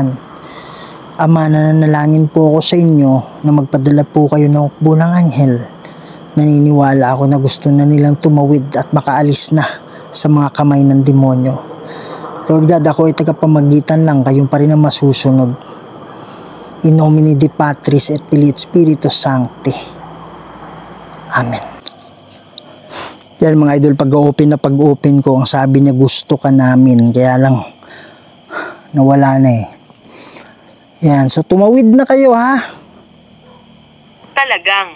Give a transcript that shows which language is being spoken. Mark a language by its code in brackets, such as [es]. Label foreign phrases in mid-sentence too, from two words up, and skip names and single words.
[tl] Ama, nananalangin po ako sa inyo na magpadala po kayo ng hukbo ng anghel. Naniniwala ako na gusto na nilang tumawid at makaalis na sa mga kamay ng demonyo. [en] Lord God, [tl] ako ay tagapamagitan lang, kayong pa rin ang masusunod. [la] In nomine Dei Patris et Filii et Spiritus Sancti. Amen. [tl] Yan mga idol, pag-open ko, ang sabi niya gusto ka namin, kaya lang nawala na eh. Yan, so tumawid na kayo ha. Talagang.